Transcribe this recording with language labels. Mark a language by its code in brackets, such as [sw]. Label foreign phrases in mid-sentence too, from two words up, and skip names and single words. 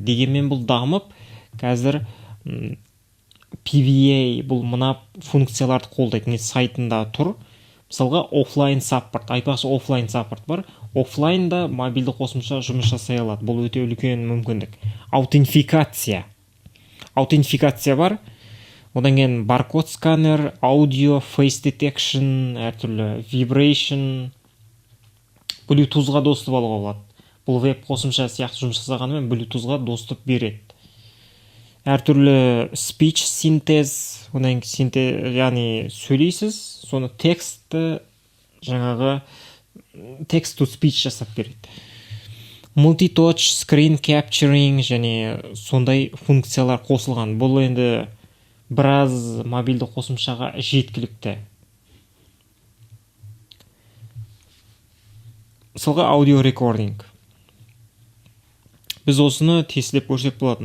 [kk] Дегенмен бұл дамып, қазір PVA бұл мына функцияларды қолдайды. Не сайтында тұр. Мысалға [en] offline support, [kk] айтпақшы [en] offline support [kk] бар. Офлайнда мобильді қосымша жұмыс жасай алады. Бұл өте үлкен мүмкіндік. Аутентификация бар. Одан кейін баркод сканер, аудио, [en] face detection, әртүрлі vibration, [kk] Bluetooth-ға доступ алуға болады. Бұл веб қосымша сияқты жұмыс жасағанымен Bluetooth-ға доступ береді. Әртүрлі [en] speech synthese, [kk] одан кейін яғни сөйлейсіз, соны текстті жаңағы [en] text to speech [kk] жасап береді. [en] Multi-touch, screen capturing [kk] және сондай функциялар қосылған. Бұл енді біраз мобильді қосымшаға жеткілікті. Мысалға [en] audio recording. [kk] Біз осыны тестілеп көрсек болады.